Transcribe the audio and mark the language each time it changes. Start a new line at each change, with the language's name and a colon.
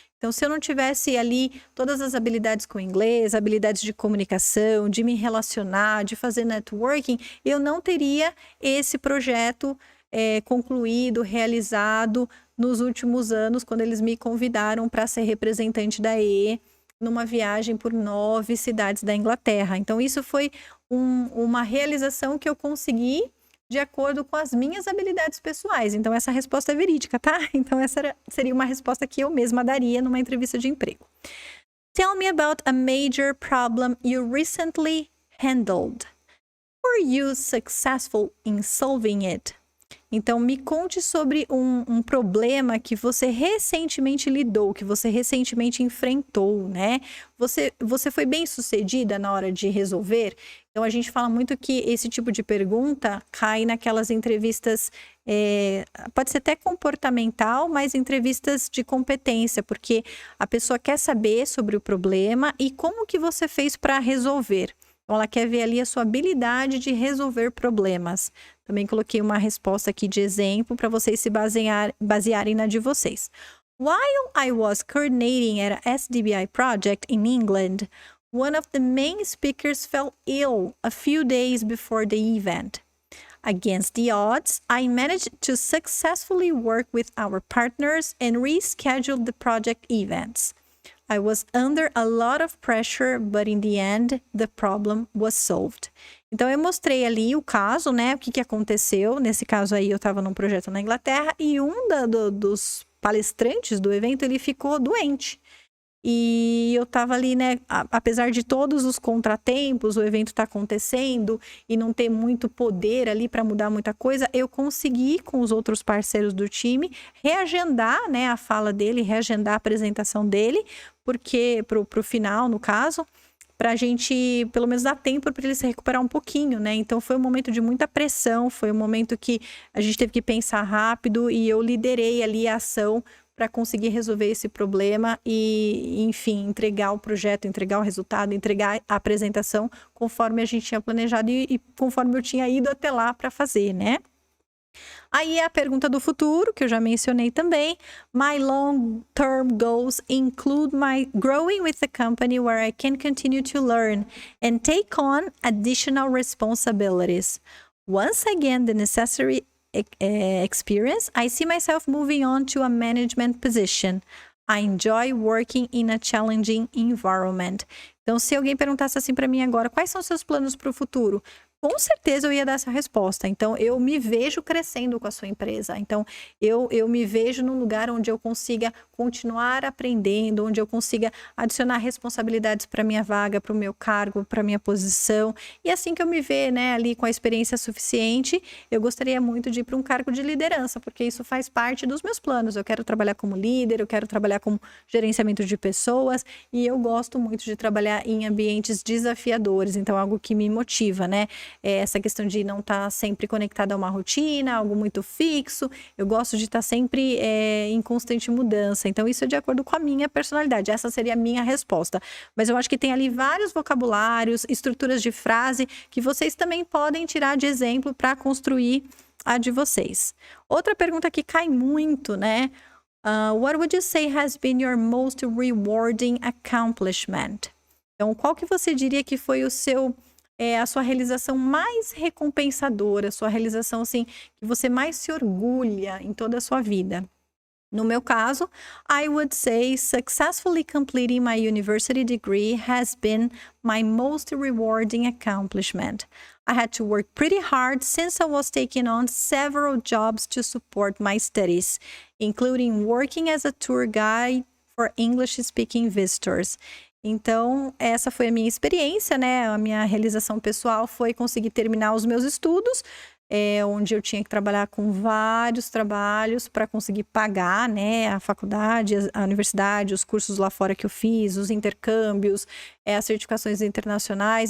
Portuguese: Então, se eu não tivesse ali todas as habilidades com inglês, habilidades de comunicação, de me relacionar, de fazer networking, eu não teria esse projeto concluído, realizado nos últimos anos, quando eles me convidaram para ser representante da EE numa viagem por 9 cidades da Inglaterra. Então, isso foi uma realização que eu consegui de acordo com as minhas habilidades pessoais. Então, essa resposta é verídica, tá? Então, essa seria uma resposta que eu mesma daria numa entrevista de emprego.
English: Tell me about a major problem you recently handled. Were you successful in solving it?
Portuguese: Então, me conte sobre um problema que você recentemente lidou, que você recentemente enfrentou, né? Você foi bem sucedida na hora de resolver? Então, a gente fala muito que esse tipo de pergunta cai naquelas entrevistas, pode ser até comportamental, mas entrevistas de competência, porque a pessoa quer saber sobre o problema e como que você fez para resolver. Então, ela quer ver ali a sua habilidade de resolver problemas. Também coloquei uma resposta aqui de exemplo para vocês se basearem na de vocês.
English: While I was coordinating at a SDBI project in England, one of the main speakers fell ill a few days before the event. Against the odds, I managed to successfully work with our partners and reschedule the project events. I was under a lot of pressure, but in the end, the problem was solved.
Portuguese: Então, eu mostrei ali o caso, né? O que aconteceu. Nesse caso aí, eu estava num projeto na Inglaterra e dos palestrantes do evento, ele ficou doente. E eu estava ali, né? Apesar de todos os contratempos, o evento está acontecendo e não ter muito poder ali para mudar muita coisa, eu consegui, com os outros parceiros do time, reagendar, né, a fala dele, reagendar a apresentação dele, porque pro final, no caso, para a gente, pelo menos, dar tempo para ele se recuperar um pouquinho, né? Então, foi um momento de muita pressão, foi um momento que a gente teve que pensar rápido e eu liderei ali a ação para conseguir resolver esse problema e, enfim, entregar o projeto, entregar o resultado, entregar a apresentação conforme a gente tinha planejado e conforme eu tinha ido até lá para fazer, né? Aí a pergunta do futuro, que eu já mencionei também.
English: My long-term goals include my growing with the company where I can continue to learn and take on additional responsibilities. Once again, the necessary experience, I see myself moving on to a management position. I enjoy working in a challenging environment.
Portuguese: Então, se alguém perguntasse assim para mim agora, quais são os seus planos para o futuro? Com certeza eu ia dar essa resposta. Então, eu me vejo crescendo com a sua empresa. Então, eu me vejo num lugar onde eu consiga continuar aprendendo, onde eu consiga adicionar responsabilidades para minha vaga, para o meu cargo, para minha posição. E assim que eu me ver, né, ali com a experiência suficiente, eu gostaria muito de ir para um cargo de liderança, porque isso faz parte dos meus planos. Eu quero trabalhar como líder, eu quero trabalhar com gerenciamento de pessoas e eu gosto muito de trabalhar em ambientes desafiadores. Então, algo que me motiva, né? Essa questão de não estar sempre conectada a uma rotina, algo muito fixo. Eu gosto de estar sempre em constante mudança. Então, isso é de acordo com a minha personalidade. Essa seria a minha resposta. Mas eu acho que tem ali vários vocabulários, estruturas de frase que vocês também podem tirar de exemplo para construir a de vocês. Outra pergunta que cai muito, né?
English: What would you say has been your most rewarding accomplishment?
Portuguese: Então, qual que você diria que foi a sua realização mais recompensadora, a sua realização, assim, que você mais se orgulha em toda a sua vida? No meu caso,
English: I would say successfully completing my university degree has been my most rewarding accomplishment. I had to work pretty hard since I was taking on several jobs to support my studies, including working as a tour guide for English-speaking visitors.
Portuguese: Então, essa foi a minha experiência, né? A minha realização pessoal foi conseguir terminar os meus estudos, onde eu tinha que trabalhar com vários trabalhos para conseguir pagar, né, a faculdade, a universidade, os cursos lá fora que eu fiz, os intercâmbios, as certificações internacionais.